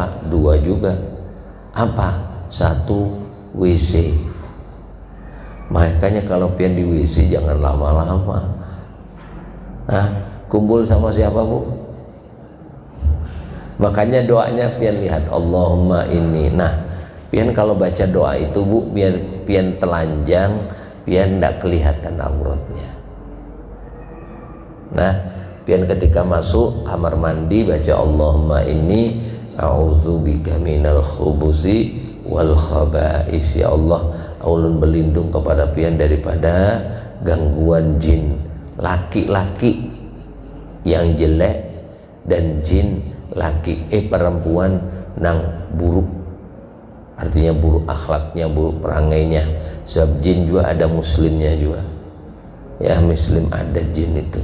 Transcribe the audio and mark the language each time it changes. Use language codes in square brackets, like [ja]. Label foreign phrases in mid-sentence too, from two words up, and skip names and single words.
[bjn] 2 juga. Apa? 1, WC. Makanya kalau pian di WC jangan lama-lama. Hah? Kumpul sama siapa Bu? Makanya doanya pian lihat [ar] اللهم إني. [bjn] Nah, pian kalau baca doa itu Bu, biar pian telanjang, pian tidak kelihatan auratnya. Nah, pian ketika masuk kamar mandi baca [ar] اللهم إني أعوذ بك من الخبث و الخبائث. يا الله, [bjn] ulun berlindung kepada pian daripada gangguan jin laki-laki yang jelek dan jin perempuan nang buruk, artinya buruk akhlaknya, buruk perangainya. Sebab jin juga ada muslimnya juga ya, muslim ada jin itu.